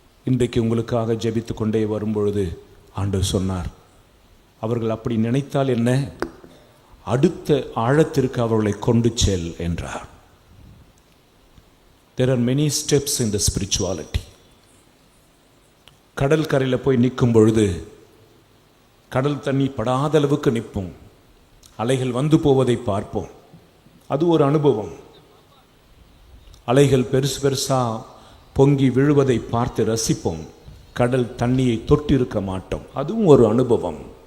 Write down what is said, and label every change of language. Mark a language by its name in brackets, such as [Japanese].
[Tamil] இன்றைக்கு உங்களுக்காக ஜெபித்து கொண்டே வரும்பொழுது ஆண்டவர் சொன்னார், அவர்கள் அப்படி நினைத்தால் என்ன, அடுத்த ஆழத்திற்கு அவர்களை கொண்டு செல் என்றார். [English] There are many steps in the spirituality. [Tamil] கடல் கரையில் போய் நிற்கும் பொழுது கடல் தண்ணி படாத அளவுக்கு நிற்போம், அலைகள் வந்து போவதை பார்ப்போம், அது ஒரு அனுபவம். அலைகள் பெருசு பெருசா பொங்கி விழுவதை பார்த்து ரசிப்போம், கடல் தண்ணியை தொட்டிருக்க மாட்டோம், அதுவும் ஒரு அனுபவம்.